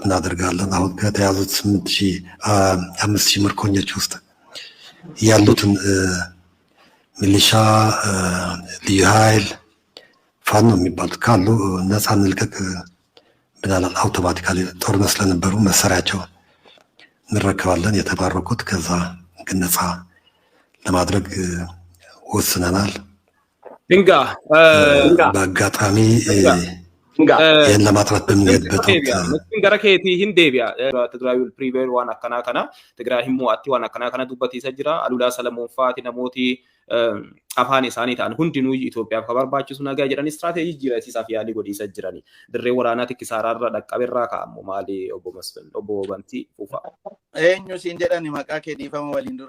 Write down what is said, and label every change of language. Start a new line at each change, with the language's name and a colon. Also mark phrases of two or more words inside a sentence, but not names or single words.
Amharic: እናደርጋለን። አሁን ከተያዙት 5,000 ምርኮኞች ውስጥ ያሉትን ሚሊሻ፣ ልዩ ኃይል፣ ፋኖ የሚባሉት ካሉ ነፃ እንልቀቅ ብለናል። አውቶማቲካሊ ጦርነት ስለነበሩ መሳሪያቸው እንረከባለን። የተባረኩት ከዛ ግን ነፃ ለማድረግ ወስነናል። ድንጋ በአጋጣሚ ይህን ለማጥራት በምንሄድበት ወቅት
Oromo: Nutin gara keetii hin deebi'a. Tigraay
English: will prevail
Oromo: waan akkanaa kana. Tigraay hin mo'atti waan akkanaa kana dubbatiisa jira. Alulaa Salamoon fa'aati namooti afaan isaanii ta'an hundinuu Itoophiyaaf kan barbaachisu nagaa jedhanii istiraatejii jiraatiisaaf yaalii godhiisa jirani. Dirree waraanaatti kisaaraarra dhaqqabeerraa ka'amu maali obbo Masfin obbo Bantii Fuufaa. Eenyu siin jedhani maqaa kee dhiifama waliin dura.